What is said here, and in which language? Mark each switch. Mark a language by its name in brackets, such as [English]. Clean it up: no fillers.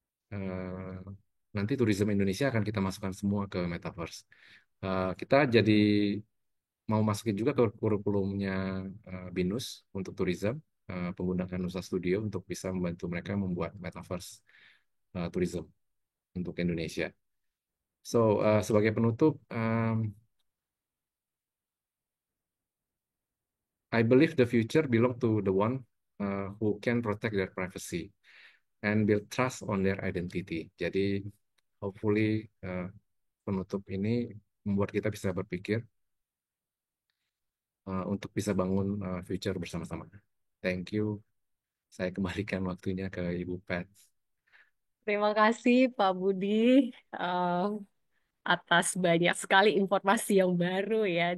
[Indonesian] Eh, Nanti turisme Indonesia akan kita masukkan semua ke Metaverse. Kita jadi mau masukin juga ke kurikulumnya BINUS untuk tourism, penggunaan Nusa Studio untuk bisa membantu mereka membuat Metaverse tourism untuk Indonesia. [English] So, [Indonesian] sebagai penutup, [English] I believe the future belong to the one who can protect their privacy and build trust on their identity. [Indonesian] Jadi, hopefully penutup ini membuat kita bisa berpikir untuk bisa bangun future bersama-sama. [English] Thank you. [Indonesian] Saya kembalikan waktunya ke Ibu Pat. Terima kasih Pak Budi eh, atas banyak sekali informasi yang baru ya.